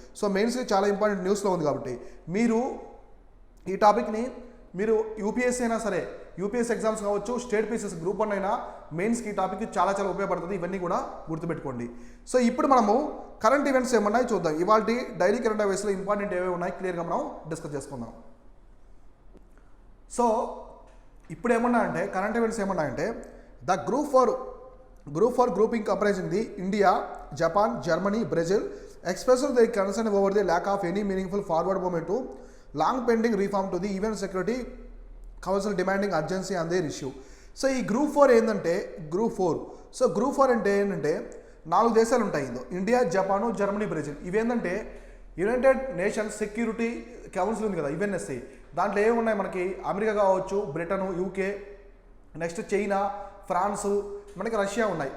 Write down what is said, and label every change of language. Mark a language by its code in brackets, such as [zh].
[te] So మెయిన్స్కి చాలా important న్యూస్లో ఉంది. కాబట్టి మీరు ఈ టాపిక్ని మీరు యూపీఎస్సీ అయినా సరే, యూపీఎస్ ఎగ్జామ్స్ కావచ్చు, స్టేట్ పీసెస్ గ్రూప్ 1 అయినా మెయిన్స్కి ఈ టాపిక్ చాలా చాలా ఉపయోగపడుతుంది. ఇవన్నీ కూడా గుర్తుపెట్టుకోండి. సో ఇప్పుడు మనము కరెంట్ ఈవెంట్స్ ఏమన్నాయి చూద్దాం. ఇవాళ డైలీ కరెంట్ అఫైర్స్లో ఇంపార్టెంట్ ఏవే ఉన్నాయి క్లియర్గా మనం డిస్కస్ చేసుకుందాం. సో ఇప్పుడు ఏమన్నాయంటే current events ఏమన్నాయంటే [en] The group for grouping comparison the India, Japan, Germany, Brazil expressed their concern over the lack of any meaningful forward movement to long pending reform to the UN Security Council demanding urgency on their issue. [te] So ఈ group 4 ఏంటంటే group 4 అంటే ఏంటంటే 4 దేశాలు ఉంటాయి. India, Japan, Germany, Brazil. ఇవేంటంటే United nations security council ఉంది కదా, UNSC. దాంట్లో ఏమి ఉన్నాయి మనకి అమెరికా కావచ్చు, Britain, UK, next China, France, మనకి రష్యా ఉన్నాయి.